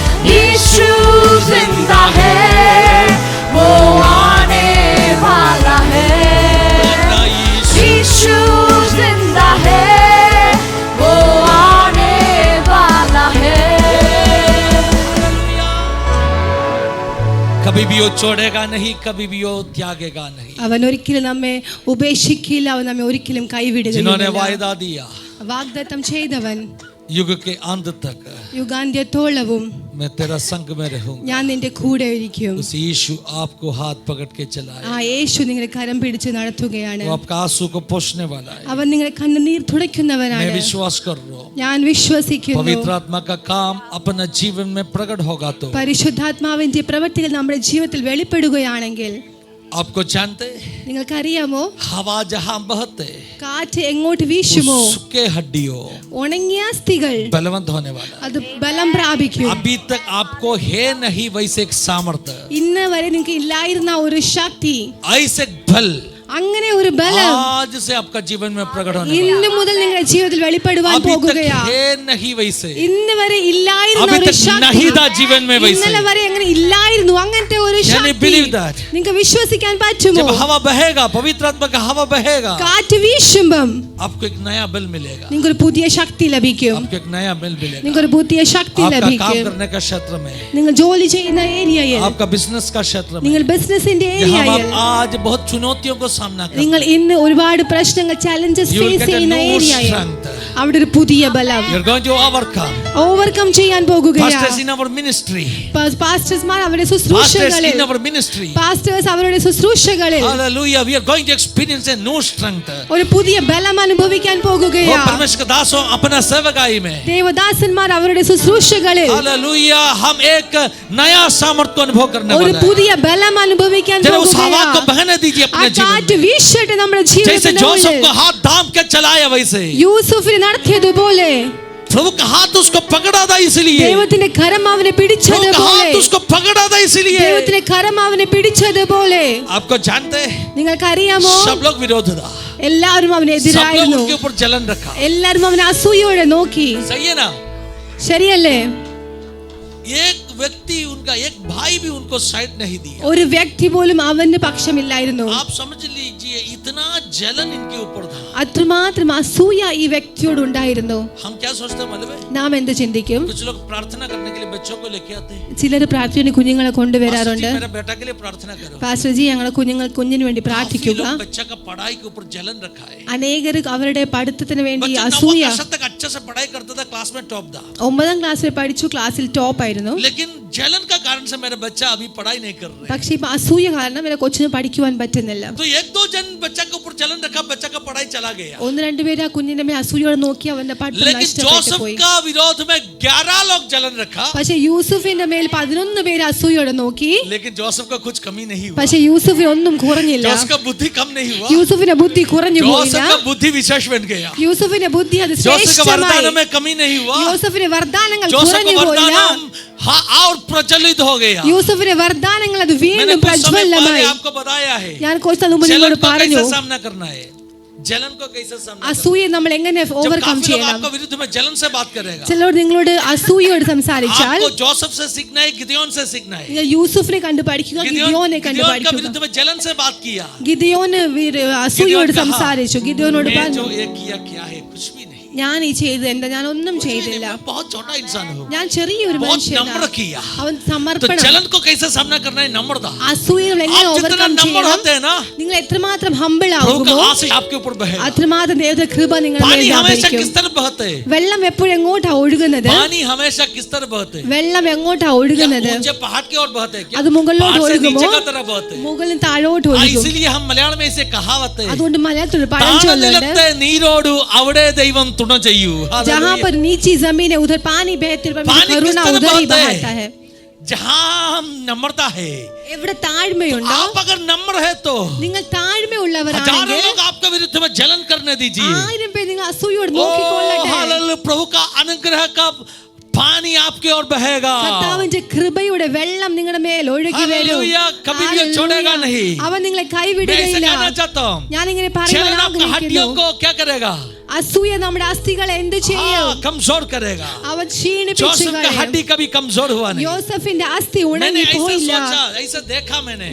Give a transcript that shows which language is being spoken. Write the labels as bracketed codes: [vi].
[hi] यीशु जिंदा है, वो आने वाला है। यीशु जिंदा है, वो आने वाला है। कभी भी वो छोड़ेगा नहीं, कभी भी वो त्यागेगा नहीं। [ml] അവൻ ഒരിക്കലും നമ്മെ ഉപേക്ഷിക്കില്ല, അവൻ നമ്മെ ഒരിക്കലും [hi] जिन्होंने [ml] കൈവിടുകയില്ല. [hi] वायदा दिया [ml] വാഗ്ദത്തം ചെയ്തവൻ [hi] युग के अंत तक [ml] യുഗാന്ത്യത്തോളവും [hi] मैं तेरा संग में रहूंगा। [ml] ഞാൻ നിന്റെ കൂടെ ഇരിക്കും. [hi] उस यीशु आपको हाथ पकड़ के चलाए, [ml] ആ യേശു നിങ്ങളെ കരം പിടിച്ച് നടത്തുകയാണ്. [hi] वो आपका आंसू को पोंछने वाला है। [ml] അവൻ നിങ്ങളെ കണ്ണുനീർ [hi] मैं [ml] തുടയ്ക്കുന്നവനാണ്. [hi] विश्वास कर रहा हूँ, [ml] ഞാൻ വിശ്വസിക്കുന്നു. [hi] पवित्र आत्मा का काम अपना जीवन में प्रकट होगा तो [ml] പരിശുദ്ധാത്മാവിന്റെ പ്രവൃത്തികൾ നമ്മുടെ ജീവിതത്തിൽ വെളിപ്പെടുകയാണെങ്കിൽ, [hi] आपको जानते, [ml] നിങ്ങൾക്കറിയാമോ, [hi] हवा जहां बहते [ml] കാറ്റ് എങ്ങോട്ട് വീശുമോ [hi] सूखे हड्डियों [ml] ഉണങ്ങിയ അസ്ഥികൾ [hi] बलवंत होने वाला है। [ml] അത് ബലം പ്രാപിക്കും. [hi] अभी तक आपको है नहीं वैसे एक सामर्थ्य, [ml] ഇന്ന് വരെ നിങ്ങൾക്ക് ഇല്ലായിരുന്ന ഒരു ശക്തി, [hi] ऐसे बल [ml] അങ്ങനെ ഒരു ബലം [hi] आज से आपका जीवन में प्रकट होने वाला [ml] ഇന്ന് മുതൽ നിങ്ങളുടെ ജീവിതത്തിൽ [hi] है। [ml] വെളിപ്പെടുവാൻ [hi] अभी तक [ml] പോകുകയാ. [hi] है नहीं वैसे, [ml] ഇന്ന് വരെ ഇല്ലായിരുന്ന [hi] अभी [ml] ഒരു [hi] तक [ml] ശക്തി [hi] नहीं था जीवन में वैसे। [ml] ഇന്നലെ വരെ അങ്ങനെ ഇല്ലായിരുന്നു അങ്ങനത്തെ ഒരു [en] Can you [ml] Shakti. [en] believe that? [ml] നിങ്ങൾക്ക് വിശ്വസിക്കാൻ പറ്റുമോ? [hi] जब हवा बहेगा, पवित्र आत्मा का हवा बहेगा, [ml] കാറ്റ് വീശുമ്പം [hi] आपको एक नया बल मिलेगा, [ml] നിങ്ങൾക്കൊരു പുതിയ ശക്തി ലഭിക്കും. [hi] आपको एक नया बल मिलेगा। [ml] നിങ്ങൾക്കൊരു പുതിയ ശക്തി [hi] आपका काम [ml] ലഭിക്കും. [hi] करने का क्षेत्र में, [ml] നിങ്ങൾ ജോലി ചെയ്യുന്ന ഏരിയയിൽ, [hi] आपका बिजनेस का क्षेत्र में, [ml] നിങ്ങൾ ബിസിനസിന്റെ [hi] जहाँ [ml] ഏരിയയിൽ, [hi] आप आज बहुत चुनौतियों को सामना कर, [ml] നിങ്ങൾ ഇന്ന് ഒരുപാട് പ്രശ്നങ്ങൾ, challenges [en] You will face get a [ml] ചെയ്യുന്ന [en] new [ml] ഏരിയയിൽ [en] strength. [ml] അവിടെ ഒരു പുതിയ ബലം [en] you're going to overcome. [ml] Overcome ചെയ്യാൻ പോകുകയാണ്. [en] Pastors in our ministry, [ml] പാസ്റ്റേഴ്സ്മാർ അവരുടെ [en] pastors [ml] ശുശ്രൂഷകളിൽ, [en] in our ministry, [ml] pastors അവരുടെ ശുശ്രൂഷകളിൽ [en] hallelujah, we are going to experience a new strength. [ml] ഒരു പുതിയ ബലം അനുഭവിക്കാൻ [hi] वो [ml] പോകുകയാണ്. [hi] परमेश्वर का दासों अपना सेवकाई में, [ml] ദേവദാസന്മാർ അവരുടെ ശുശ്രൂഷകളിൽ [hi] हालेलुया, हम एक नया सामर्थ्य को अनुभव करने [ml] ഒരു [hi] वाले हैं। [ml] പുതിയ ബലം അനുഭവിക്കാൻ [hi] जरा उस हवा को [ml] പോകുകയാണ്. [hi] बहने दीजिए [ml] ആ [hi] अपने जीवन [ml] കാറ്റ് [hi] में, [ml] വീശട്ടെ നമ്മുടെ [hi] जैसे जोसेफ [ml] ജീവിതത്തിൽ. [hi] को हाथ थाम के चलाया वैसे [ml] യൂസുഫിനെ നടത്തിയതുപോലെ [hi] प्रभु का हाथ उसको पकड़ा था, इसलिए [ml] ദൈവത്തിന്റെ കരം അവനെ [hi] प्रभु का [ml] പിടിച്ചതുപോലെ, [hi] हाथ उसको पकड़ा था, इसलिए [ml] ദൈവത്തിന്റെ കരം അവനെ പിടിച്ചതുപോലെ. [hi] आपको जानते हैं, [ml] നിങ്ങൾക്കറിയാമോ, [hi] सब लोग विरोध था, [ml] എല്ലാവരും [hi] सब लोग [ml] അവനെതിരായിരുന്നു. [hi] उनके ऊपर जलन रखा। [ml] എല്ലാവരും അവനെ അസൂയോടെ നോക്കി. [hi] सही है ना? [ml] ശരിയല്ലേ? [hi] एक व्यक्ति, उनका एक भाई भी उनको साइड नहीं दिया। [ml] ഒരു വ്യക്തി പോലും അവന്റെ പക്ഷമില്ലായിരുന്നു. [hi] आप समझ लीजिए, इतना जलन इनके ऊपर था। [ml] അത്രമാത്രം അസൂയ ഈ വ്യക്തിയോട് ഉണ്ടായിരുന്നു. [hi] हम क्या सोचते हैं मालूम है? [ml] നാം എന്ത് ചിന്തിക്കും? [hi] कुछ लोग प्रार्थना करने के लिए बच्चों को लेके आते हैं, [ml] ചിലർ പ്രാർത്ഥനയ്ക്ക് കുഞ്ഞുങ്ങളെ [en] pastor [ml] കൊണ്ടുവരാറുണ്ട്. [hi] जी, मेरे बेटा के लिए प्रार्थना करो। [ml] പാസ്റ്റർ ജി, ഞങ്ങളുടെ കുഞ്ഞിന് വേണ്ടി [hi] काफी [ml] പ്രാർത്ഥിക്കുക. [hi] लोग बच्चा का पढ़ाई के ऊपर जलन रखा है। [ml] അനേകർ അവരുടെ പഠിത്തത്തിന് വേണ്ടി [hi] बच्चा [ml] അസൂയ. [hi] 9 वर्ष तक अच्छे से पढ़ाई करता था, क्लास में टॉप था, [ml] 9ാം ക്ലാസ്സിൽ പഠിച്ചു, ക്ലാസ്സിൽ ടോപ്പ് ആയിരുന്നു. [hi] लेकिन जलन का कारण से मेरा बच्चा अभी पढ़ाई नहीं कर रहे। [ml] പക്ഷെ ഇപ്പൊ അസൂയ കാരണം എന്റെ കൊച്ചിന് പഠിക്കുവാൻ പറ്റുന്നില്ല. [hi] तो एक दो जन बच्चा के ऊपर जलन रखा, बच्चा का पढ़ाई चला गया। [ml] ഒന്ന് രണ്ടുപേര് ആ കുഞ്ഞിന്റെ മേൽ അസൂയോടെ നോക്കി അവന്റെ പഠിത്തം [hi] लेकिन [ml] നഷ്ടപ്പെട്ടു [hi] जोसेफ [ml] പോയി. [hi] का विरोध में 11 लोग जलन रखा, [ml] പക്ഷെ യൂസുഫിന്റെ മേൽ 11 പേര് അസൂയോടെ നോക്കി. [hi] लेकिन जोसेफ का कुछ कमी नहीं हुआ। [ml] പക്ഷെ യൂസുഫിന് ഒന്നും കുറഞ്ഞില്ല. [hi] जोसेफ का बुद्धि कम नहीं हुआ, [ml] യൂസുഫിന്റെ ബുദ്ധി കുറഞ്ഞു പോയില്ല. [hi] जोसेफ का बुद्धि विशेष बन गया। [ml] യൂസുഫിന്റെ ബുദ്ധി അത് [hi] जोसेफ का [ml] ശ്രേഷ്ഠമായി. [hi] वरदान में कमी नहीं हुआ, [ml] യൂസുഫിന്റെ വരദാനങ്ങൾ [hi] जोसेफ का [ml] കുറഞ്ഞു [hi] वरदान [ml] പോയില്ല. [hi] हाँ और प्रज्वलित हो गया। [ml] യൂസുഫിന്റെ വരദാനങ്ങൾ അത് [hi] मैंने [ml] വീണ്ടും [hi] कुछ समय पहले [ml] പ്രജ്വലമായി. [hi] आपको बताया है, [ml] ഞാൻ കുറച്ച് മുമ്പ് [hi] जलन [ml] നിങ്ങളോട് [hi] को [ml] പറഞ്ഞു, [hi] कैसे सामना करना है, जलन को कैसे सामना करना है। [ml] അസൂയ നമ്മൾ എങ്ങനെ [hi] जब [en] overcome [hi] काफी लोग [ml] ചെയ്യണം. [hi] आपको विरुद्ध में जलन से बात करेगा, [ml] ചിലർ നിങ്ങളോട് അസൂയോട് സംസാരിച്ചാൽ [hi] आपको जोसेफ से सीखना है, गिदयोन से सीखना है। [ml] നിങ്ങൾ യൂസുഫിനെ കണ്ടു പഠിക്കുക, ഗിദെയോനെ കണ്ടു [hi] गिदयोन का [ml] പഠിക്കുക. [hi] विरुद्ध में जलन से बात किया, [ml] ഗിദെയോന് അസൂയോട് [hi] गिदयोन कहा, [ml] സംസാരിച്ചു. ഗിദെയോനോട് [hi] मैं [ml] പറഞ്ഞു, [hi] जो ये किया क्या है, कुछ भी नहीं, [ml] ഞാൻ ഈ ചെയ്തത് എന്താ, ഞാൻ ഒന്നും [hi] कुछ भी नहीं, [ml] ചെയ്തില്ല, [hi] मैं बहुत छोटा इंसान हूँ। [ml] ഞാൻ ചെറിയൊരു [hi] बहुत [ml] മനുഷ്യനാണ്. [hi] नम्र किया। [ml] അവൻ [hi] तो [ml] സമർപ്പണം. [hi] जलन को कैसे सामना करना है, नम्रता। [ml] അസൂയ നമ്മൾ എങ്ങനെ [hi] आप जितना [en] overcome [hi] नम्र [ml] ചെയ്യണം, [hi] होते हैं ना, [ml] നിങ്ങൾ എത്രമാത്രം ഹമ്പിൾ [hi] प्रभु का [ml] ആകുമോ [hi] आशीष आपके ऊपर बहेगा। [ml] അത്രമാത്രം ദൈവത്തിന്റെ കൃപ നിങ്ങളുടെ [hi] पानी [ml] മേൽ [hi] हमेशा [ml] വ്യാപരിക്കും. [hi] किस तरफ बहते हैं? [ml] വെള്ളം എപ്പോഴും എങ്ങോട്ടാ ഒഴുകുന്നത്? [hi] पानी हमेशा किस तरफ बहते हैं? [ml] വെള്ളം എങ്ങോട്ടാ [hi] क्या [ml] ഒഴുകുന്നത്? [hi] ऊंचे पहाड़ की ओर बहते हैं क्या? [ml] അത് മുകളിലോട്ട് [hi] पहाड़ से [ml] ഒഴുകുമോ? [hi] नीचे का तरफ बहते हैं। [ml] മുകളിൽ താഴോട്ട് ഒഴുകും. [hi] इसलिए हम मलयाളം में इसे कहावत है, [ml] അതുകൊണ്ട് മലയാളത്തിൽ ഒരു പഴഞ്ചൊല്ലുണ്ട്, താണനിലത്തെ നീരോടു അവിടെ ദൈവം തുണ ചെയ്യൂ। [hi] जहाँ पर नीची जमीन है उधर पानी बहती है, पानी करुणा किस तरफ उधर ही बहता है? बहता है. जहां हम नम्रता है, [ml] എവിടെ താഴ്മയുണ്ടോ [hi] आप अगर नम्र है तो [ml] നിങ്ങൾ [hi] हजारों [ml] താഴ്മയുള്ളവരാണെങ്കിൽ [hi] लोग आपके विरुद्ध में जलन करने दीजिए। [ml] 1000 പേർ നിങ്ങൾ അസൂയോടെ [hi] ओ [ml] നോക്കിക്കൊള്ളട്ടെ. [hi] हालेलुया, प्रभु का अनुग्रह का पानी आपकी ओर बहेगा। [ml] കർത്താവിന്റെ കൃപയുടെ വെള്ളം നിങ്ങളുടെ മേൽ ഒഴുകി വരും. [hi] हालेलुया, कभी भी छोड़ेगा नहीं। [ml] അവൻ നിങ്ങളെ [hi] मैं ऐसे [ml] കൈവിടുകയില്ല. [hi] कहना चाहता हूं, [ml] ഞാൻ ഇങ്ങനെ [hi] जलन [ml] പറയാൻ [hi] आपकी हड्डियों [ml] ആഗ്രഹിക്കുന്നു. [hi] को क्या करेगा? [ml] അസൂയ നമ്മുടെ അസ്ഥികളെ എന്ത് ചെയ്യും? [hi] कमजोर करेगा। [ml] അവൻ ക്ഷീണിപ്പിച്ചു [hi] जोसेफ का [ml] കളയും. [hi] हड्डी कभी कमजोर हुआ नहीं। [ml] യോസഫിന്റെ അസ്ഥി [hi] मैंने [ml] ഉണങ്ങി [hi] ऐसा [ml] പോയില്ല. [hi] सोचा, ऐसा देखा मैंने।